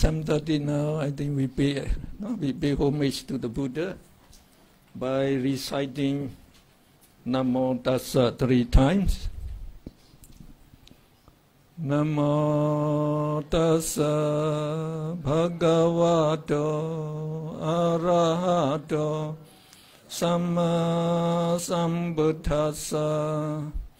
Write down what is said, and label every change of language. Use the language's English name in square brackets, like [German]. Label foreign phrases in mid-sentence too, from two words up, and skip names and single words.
[English] 4:30 now. I think we pay homage to the Buddha by reciting [Pali] Namo Tassa [English] 3 times. [Pali] Namo Tassa Bhagavato Arahato Samma Sambuddhassa.